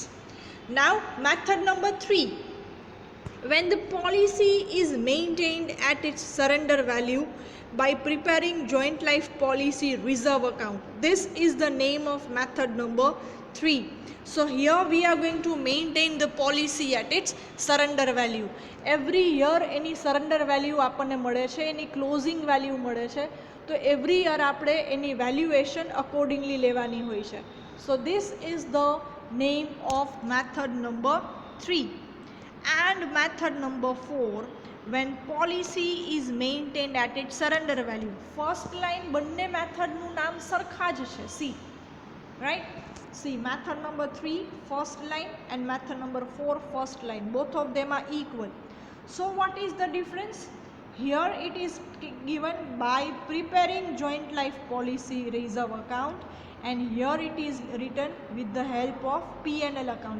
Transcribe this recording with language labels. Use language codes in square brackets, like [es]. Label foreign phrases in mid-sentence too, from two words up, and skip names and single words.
[en] Now method number 3, when the policy is maintained at its surrender value by preparing joint life policy reserve account. This is the name of method number 3. So here we are going to maintain the policy at its surrender value. Every year any surrender value [gu] આપણને મળે છે, એની [en] closing value [gu] મળે છે, તો [en] every year [gu] આપણે એની [en] valuation accordingly [gu] લેવાની હોય છે. [en] So this is the name of method number 3. And method number 4, when policy is maintained at its surrender value. First line [gu] બંને મેથડનું નામ સરખા જ છે, [en] C, right? See, method number 3 first line and method number 4 first line, both of them are equal. So what is the difference? Here it is given by preparing joint life policy reserve account, and here it is written with the help of P&L account.